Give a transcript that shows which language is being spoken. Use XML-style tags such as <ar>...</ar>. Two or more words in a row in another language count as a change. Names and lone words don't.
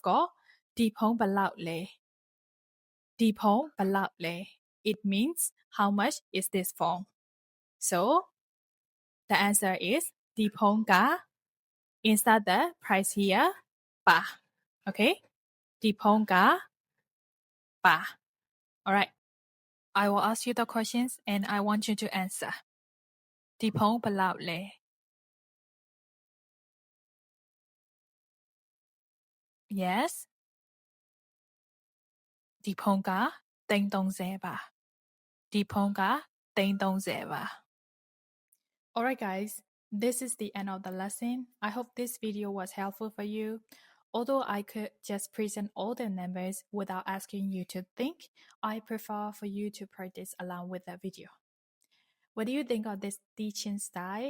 <my>got ဒီဖုံးဘယ်လောက်လဲဒီဖုံးဘယ်လောက်လဲ</my> <en>it means how much is this phone so the answer is</en> <my>ဒီဖုံးက</my> <en>inside the price here ပါ okay</en> <my>ဒီဖုံးကပါ</my> <en>alright I will ask you the questions and I want you to answer</en> <my>ဒီဖုံးဘယ်လောက်လဲ</my> <en>yes</en> <my>ဒီဖုံးက330ပါဒီဖုံးက330ပါ</my> <en>Alright guys, this is the end of the lesson. I hope this video was helpful for you. Although I could just present all the numbers without asking you to think, I prefer for you to practice along with the video. What do you think of this teaching style?</en>